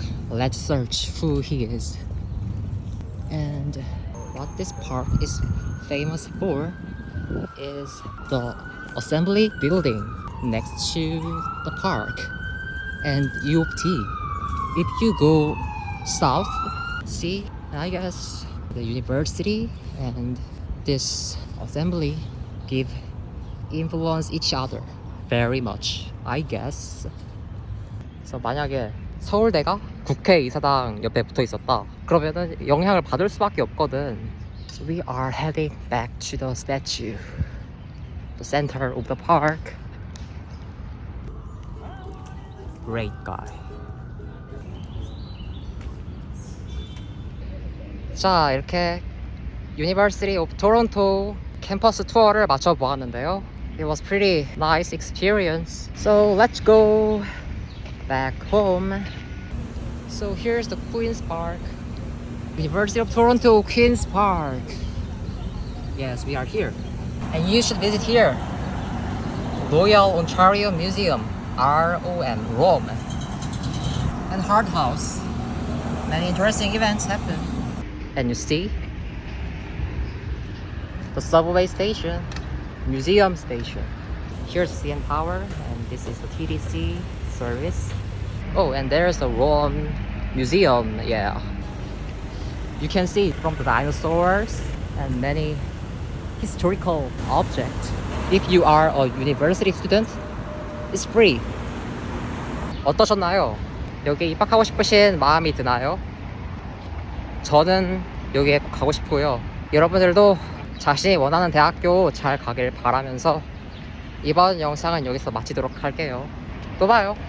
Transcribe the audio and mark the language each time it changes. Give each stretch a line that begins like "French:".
English: Let's search who he is. And what this park is famous for is the assembly building next to the park and U of T. If you go south, see, I guess the university and this assembly give influence each other very much, I guess.
Korean: So 만약에 서울대가 국회의사당 옆에 붙어 있었다 그러면은 영향을 받을 수밖에 없거든.
English: So we are heading back to the statue, the center of the park. Great guy.
Korean: 자, 이렇게 University of Toronto 캠퍼스 투어를 마쳐 보았는데요.
English: It was pretty nice experience. So let's go back home. So here's the Queen's Park. University of Toronto Queen's Park. Yes, we are here. And you should visit here. Royal Ontario Museum, ROM, Rome. And Hard House. Many interesting events happen. And you see the subway station, museum station. Here's CN Tower, and this is the TTC service. Oh, and there's the Rome Museum, yeah. You can see from the dinosaurs and many historical objects. If you are a university student, it's free.
Korean: 어떠셨나요? 여기 입학하고 싶으신 마음이 드나요? 저는 여기에 꼭 가고 싶고요. 여러분들도 자신이 원하는 대학교 잘 가길 바라면서 이번 영상은 여기서 마치도록 할게요. 또 봐요.